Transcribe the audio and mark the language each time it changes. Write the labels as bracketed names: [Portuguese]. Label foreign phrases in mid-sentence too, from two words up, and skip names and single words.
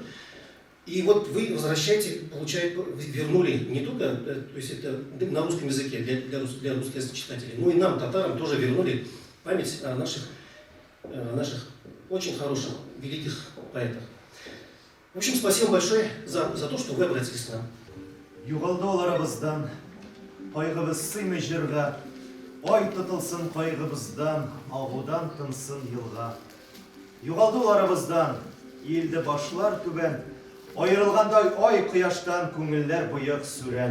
[Russian] И вот вы возвращаете, получается, вернули не только, то есть это на русском языке для русских читателей, но и нам, татарам, тоже вернули память о наших очень хороших, великих поэтах. В общем, спасибо большое за то, что вы обратились к нам. [Tatar] Югалды оларыбыздан, кайгыбыз сыймый җырга, ай тотылсын кайгыбыздан, агудан тынсын елга. Югалды оларыбыздан, илде башлар түбән, аерылгандай ай кояштан күңелләр боек сүрән.